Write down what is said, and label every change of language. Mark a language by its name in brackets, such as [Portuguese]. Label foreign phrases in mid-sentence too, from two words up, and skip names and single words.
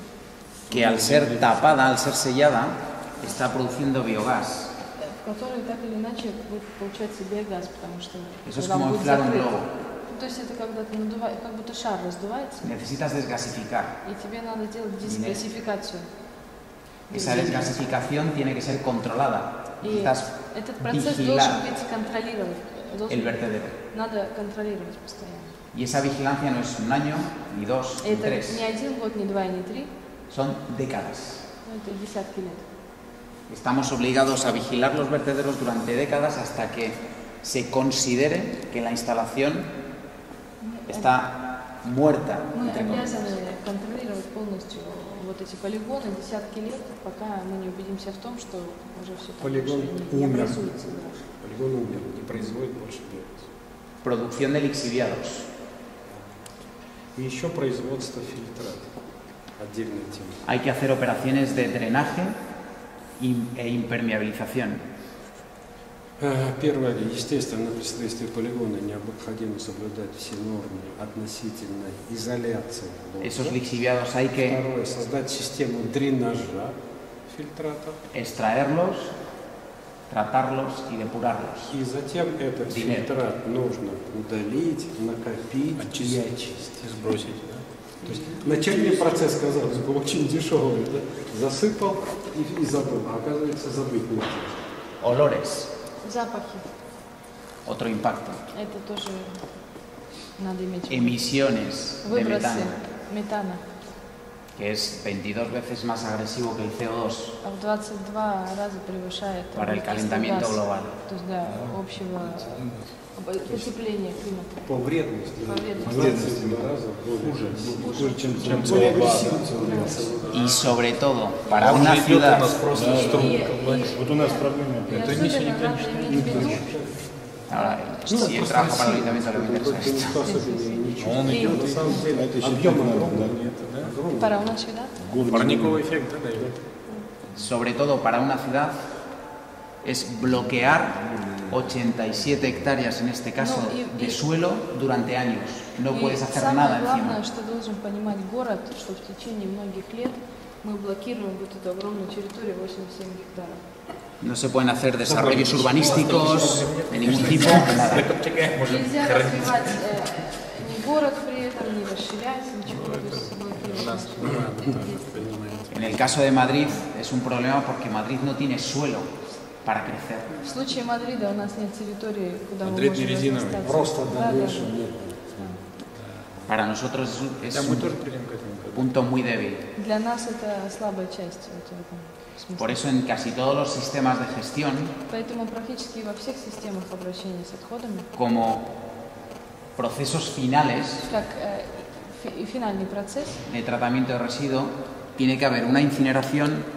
[Spanish] que al ser tapada, al ser sellada, está produciendo biogás. [Russian] в которой так или иначе будет получаться биогаз, потому что [Spanish] Eso es [Russian] когда он [Spanish] como [Russian] будет [Spanish] inflar un [Russian] закрыт. [Spanish] globo. [Russian] То есть это когда ты надуваешь, как будто шар раздувается, [Spanish] Necesitas desgasificar. [Russian] и тебе надо делать дезгасификацию. [Spanish] Esa desgasificación tiene que ser controlada. [Russian] И [Spanish] Necesitas [Russian] этот процесс [Spanish] vigilar [Russian] должен быть контролирован. [Spanish] el vertedero. [Russian] надо контролировать постоянно. [Spanish] Y esa vigilancia no es un año, ni dos, ni tres. [Russian] Это не 1 год, не 2, не 3. [Spanish] Son décadas. [Russian] Это десятки лет. [Spanish] Estamos obligados a vigilar los vertederos durante décadas hasta que se considere que la instalación está muerta. [Russian] Мы обязаны контролировать полностью вот эти полигоны десятки лет, пока мы не убедимся в том, что уже все полигон не умер. образуется. Полигон умер, не производит больше биогаз. [Spanish] Producción de lixiviados. [Russian] И еще производство фильтрат. Отдельная тема. [Spanish] Hay que hacer operaciones de drenaje e impermeabilización. [Russian] Первое, естественно, при строительстве полигона необходимо соблюдать все нормы относительно изоляции блока. [Spanish] Esos lixiviados hay que [Russian] Второе, создать систему дренажа фильтратов. [Spanish] extraerlos, tratarlos y depurarlos. [Russian] И затем этот фильтрат нужно удалить, накопить и очистить. Сбросить, да? То есть начальный процесс, казалось бы, очень дешевый. Да? Засыпал и забыл. А оказывается, забыть нельзя. [Spanish] Olores, [Russian] Запахи. [Spanish] otro impacto. [Russian] Это тоже надо иметь в виду. [Spanish] Emisiones de [Russian] Выбросы [Spanish] metano, [Russian] метана. [Spanish] que es 22 veces más agresivo que el CO2 [Russian] А в 22 раза превышает [Spanish] para el calentamiento [Russian] газ, [Spanish] global. [Russian] то есть, да, общего потепления климата. По вредности. По вредности. 22 раза хуже. Хуже, чем Более CO2. агрессивно. [Spanish] Y sobre todo, para una ciudad, [Russian] Вот у нас проблема. И особенно надо иметь в виду, [Spanish] ahora, si él trabaja para el ayuntamiento, le interesa esto. [Russian] Он идет, На самом деле, Это еще объем надо, огромный. да? [Spanish] para una ciudad, [Russian] парниковый эффект, да, дает. [Spanish] Sobre todo para una ciudad, es bloquear 87 hectáreas, en este caso, de suelo durante años. No puedes hacer nada [Russian] самое главное, [Spanish] encima. [Russian] что должен понимать город, что в течение многих лет мы блокируем вот эту огромную территорию 87 гектаров. [Spanish] No se pueden hacer desarrollos urbanísticos de ningún tipo, nada. [Russian] Нельзя развивать ни город при этом, не расширять, ничего, то есть блокировать. [Spanish] En el caso de Madrid es un problema porque Madrid no tiene suelo para crecer. [Russian] В случае Мадрида у нас нет территории, куда Мадрид мы не можем резиновый. разрастаться. Просто Да, дальше да. нет. [Spanish] Para nosotros es [Russian] Да, мы [Spanish] un [Russian] тоже придем к этому. [Spanish] punto muy débil. [Russian] Для нас это слабая часть вот в этом смысле. [Spanish] Por eso en casi todos los sistemas de gestión, [Russian] Поэтому практически во всех системах обращения с отходами, [Spanish] como procesos finales [Russian] как финальный процесс, [Spanish] de tratamiento de residuos, tiene que haber una incineración y